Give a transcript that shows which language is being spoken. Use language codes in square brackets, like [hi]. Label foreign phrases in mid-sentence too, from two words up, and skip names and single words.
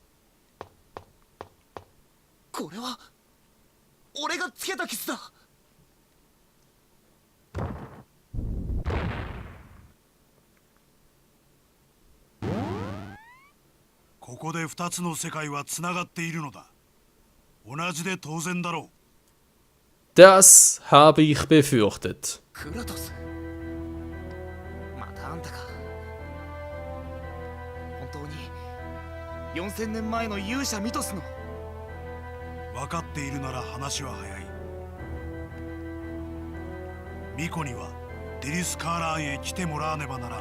[ja] これは俺がつけた傷だ。ここで2つの世界はつながっているのだ。同じで当然だろう。 [de] Das habe ich befürchtet. [ja] クラトス、またあんたか。本当に4000年前の勇者ミトスの。分かっているなら話は早い。ミコにはデリスカーラーンへ来てもらわねばならん。